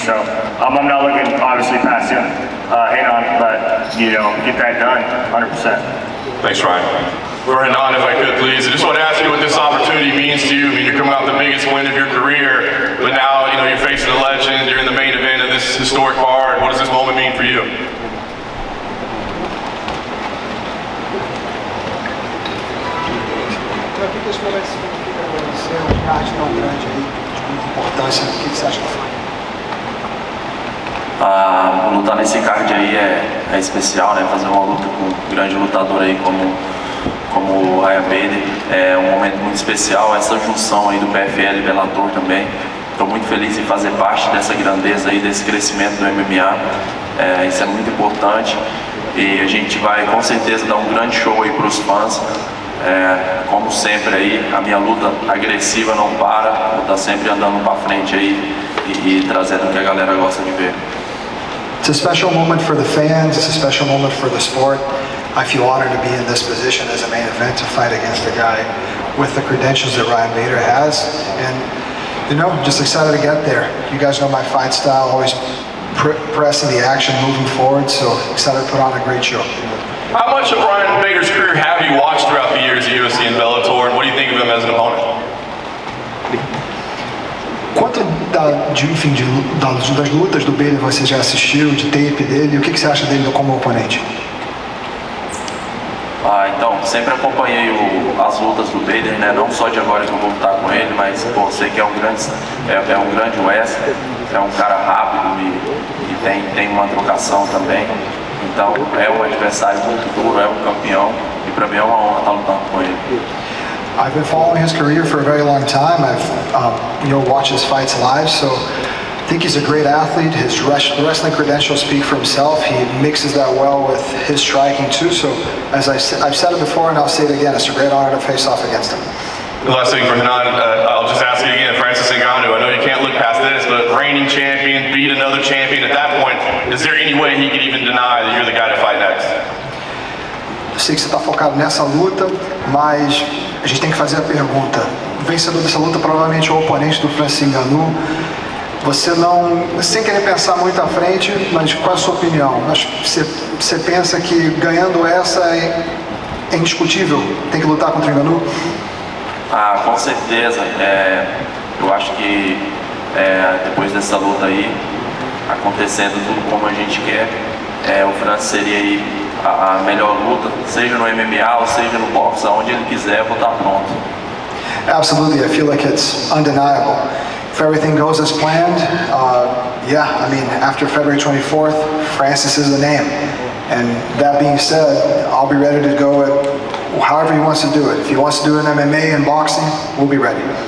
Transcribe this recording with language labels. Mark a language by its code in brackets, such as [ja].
[en] So I'm not looking, obviously, past him, Henan, but, you know, get that done, 100%. Thanks, Ryan. For Henan, if I could, please, I just want to ask you what this opportunity means to you. I mean, you're coming out the biggest win of your career, but now, you know, you're facing a legend, you're in the main event of this historic card. What does this moment mean for you? [pt] Para que esse momento significa para você, um card tão grande aí, de muita importância, o que você acha que foi? Lutar nesse card aí é especial, né? Fazer uma luta com um grande lutador aí como o Ryan Bader é um momento muito especial. Essa junção aí do PFL e Bellator também. Estou muito feliz em fazer parte dessa grandeza aí, desse crescimento do MMA. Isso é muito importante e a gente vai com certeza dar um grande show aí para os fãs. Como sempre aí, a minha luta agressiva não para, vou estar sempre andando para frente aí e trazendo o que a galera gosta de ver. [en] It's a special moment for the fans, it's a special moment for the sport. I feel honored to be in this position as a main event to fight against a guy with the credentials that Ryan Bader has, and you know, just excited to get there. You guys know my fight style, always pressing the action, moving forward, so excited to put on a great show. How much of Ryan Bader's career have you watched throughout the years at UFC and Bellator, and what do you think of him as an opponent? [pt] Quanto das lutas do Bader você já assistiu, de tape dele, e o que você acha dele como oponente? Então, sempre acompanhei as lutas do Bader, né? Não só de agora que eu vou lutar com ele, mas pô, sei que é um grande wrestler, é um cara rápido e tem uma trocação também. Então, é um adversário muito duro, é um campeão, e para mim é uma honra estar lutando com ele. [en] I've been following his career for a very long time. I've watched his fights live, so I think he's a great athlete. His wrestling credentials speak for himself. He mixes that well with his striking too. So as I've said it before and I'll say it again, it's a great honor to face off against him. The last thing for Hanan, I'll just ask you again, Francis Ngannou, I know you can't look past this, but reigning champion, beat another champion at that point, is there any way he could even deny that you're the guy to fight next? [pt] Eu sei que você está focado nessa luta, mas a gente tem que fazer a pergunta. O vencedor dessa luta provavelmente é o oponente do Francis Ngannou. Você não, sem querer pensar muito à frente, mas qual é a sua opinião? Você pensa que ganhando essa é indiscutível? Tem que lutar contra o Ngannou? Ah, com certeza. Eu acho que depois dessa luta aí, acontecendo tudo como a gente quer, o Francis seria aí a melhor luta, seja no MMA ou seja no boxe, aonde ele quiser, eu vou estar pronto. [en] Absolutely, I feel like it's undeniable. If everything goes as planned, yeah, I mean, after February 24th, Francis is the name. And that being said, I'll be ready to go at however he wants to do it. If he wants to do it in MMA and boxing, we'll be ready.